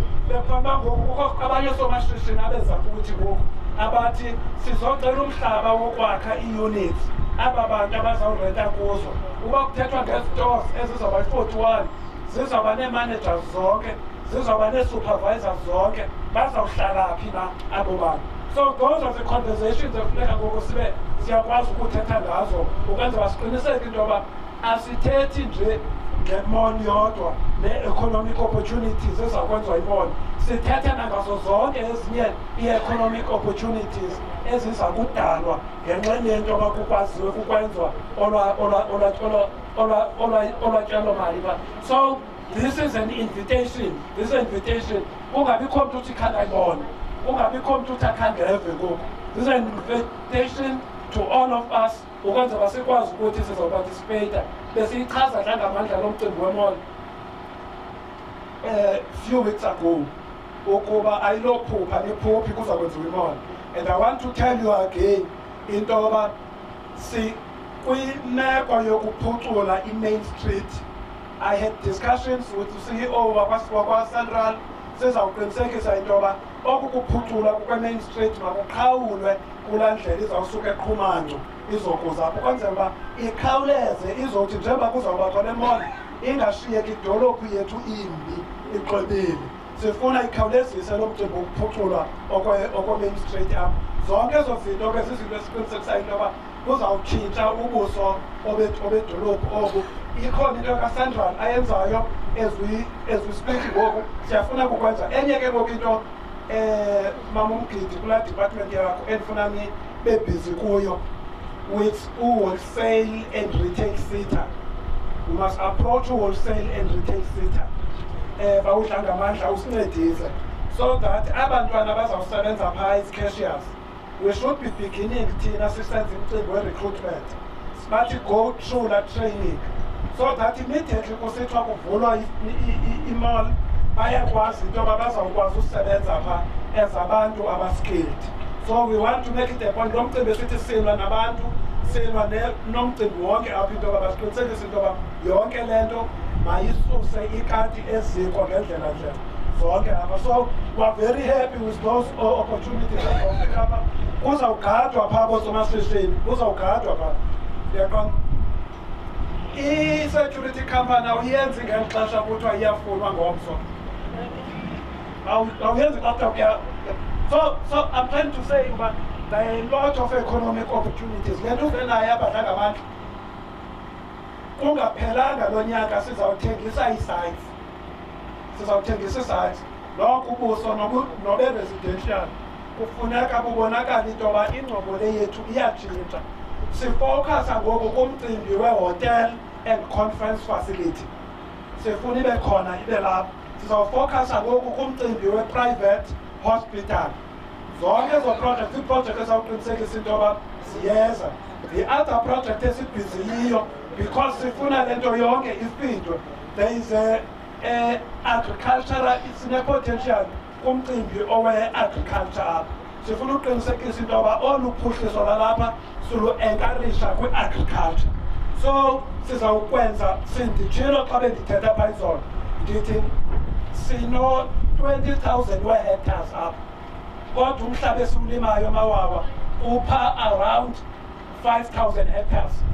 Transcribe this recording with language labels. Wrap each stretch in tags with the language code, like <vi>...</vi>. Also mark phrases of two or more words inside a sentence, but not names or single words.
<xh>Bekufanele ngoku kukho abanye soomashishini abeza kuthi ngoku abathi sizocela umhlaba wokwakha ii-units aba bantu abazawurenta kuzo. Uba kuthethwa ngee-stores ezizawuba 41 zizawuba nee-managers zonke, zizawuba nee-supervisors zonke, bazawuhlala phi na abo bantu?</xh> <en>So those are the conversations</en> <xh>ekufuneka ngoku sibe siyakwazi ukuthetha ngazo ukwenzela siqiniseke into yoba asithethi nje nge-mall yodwa</xh> <en>ne-economic opportunities</en> <xh>ezakwenziwa yi-mall. Sithetha nangazo zonke ezinye</xh> <en>ii-economic opportunities</en> <xh>eziza kudalwa ngenxeni yento yoba kukwaziwe kukwenziwa olwa tyalomali pha.</xh> <en>So this is an invitation.</en> <xh>Kungabikho mntu uthi khandayibona, kungabikho mntu uthi akhandeve ngoku.</xh> <en>This is an invitation to all of us</en> <xh>ukwenzela sikwazi ukuthi sizawuparticipata. Besiyichaza dlangamandla lo mcimbi wemall</xh> <en>few weeks ago</en> <xh>ukuba ayilophupha nephuphi kuzakwenziwa imall.</xh> <en>And I want to tell you again</en> <xh>into yoba kwimeko yokuphucula</xh> <en>i-Main Street. I had discussions with the CEO wakwa-Central.</en> <xh>Sizawuqinisekisa into yoba oku kuphucula kukwe-Main Street makuqhawulwe kulaa ndlela izawusuka eQhumanco izokuza apho ukwenzela uba ikhawuleze izothi njengoba kuzawubakho le mall ingashiyeki idolophu yethu imbi igqwebile. Sifuna ikhawulezise lo mcimbi wokuphucula okwe-Main Street apho. Zonke ezo zinto ke zizinto esiqinisekisayo into yoba kuzawutshintsha ubuso obedolophu obu. Ikhona into kaCentral ayenzayo</xh> <en>as we speak</en> <xh>ngoku, siyafuna ukukwenza. Enye ke ngoku into Mama Umgidi kulaa department yakho endifuna bebhizi kuyo</xh> <en>with wholesale and retail sector. We must approach wholesale and retail sector.</en> <xh>Bawudlangamandla usincedise</xh> <en>so that</en> <xh>abantwana bazawusebenza phaa as-cashiers.</xh> <en>We should be beginning</en> <xh>thina sisenza umcimbi we-recruitment. Sibathi</xh> <en>go through that training so that immediately</en> <xh>kusithiwa kuvulwa imall bayakwazi into yoba bazawukwazi usebenza phaa as abantu abaskilled.</xh> <en>So we want to make it a point.</en> <xh>Lo mcimbi esithi silwa nabantu, silwa nomcimbi wonke apha into yoba basiqinisekise into yoba yonke le nto mayisuse ikati eziko ngendlela nje zonke apha.</xh> <en>So we're very happy with those opportunities</en> <xh>ezawufika apha. Kuzawugadwa phaa boosomashishini, kuzawugadwa phaa. Yaqonda? I-security company awuyenzi ngeli xesha kuthiwa iyafunwa ngomso. Awuyenzi xa kuthiwa</xh> <en>So I'm trying to say that there are a lot of economic opportunities.</en> <xh>Le nto uvenayo abadlangamandla kungaphelanga lo nyaka sizawuthengisa ii-sites. Sizawuthengisa ii-sites. Lonke ubuso nobe-residential kufuneka bubonakala into yoba ingcobo le yethu iyatshintsha. Sifowukhasa ngoku kumcimbi we-</xh> <en>hotel and conference facility.</en> <xh>Sifuna ibe khona ibe lapho. Sizawufokhasa ngoku kumcimbi we-private hospital. Zonke ezo projects, ii-project ezawuqinisekisa into yoba ziyeza.</xh> <en>The other project</en> <xh>esibhiziyiyo because sifuna le nto yonke ifidwe.</xh> <en>There is a agricultural,</en> <xh>sine-potential kumcimbi owe-agriculture apha. Sifuna uqinisekisa into yoba olu phuhliso lalapha sulu-enkarisha kwi-agriculture. So sizawukwenza sinditshilo xa bendithetha apha izolo ndithi sino 20,000 we-hectares apha kodwa umhlaba esiwulimayo mawawa upha</xh> <en>around 5,000 hectares.</en>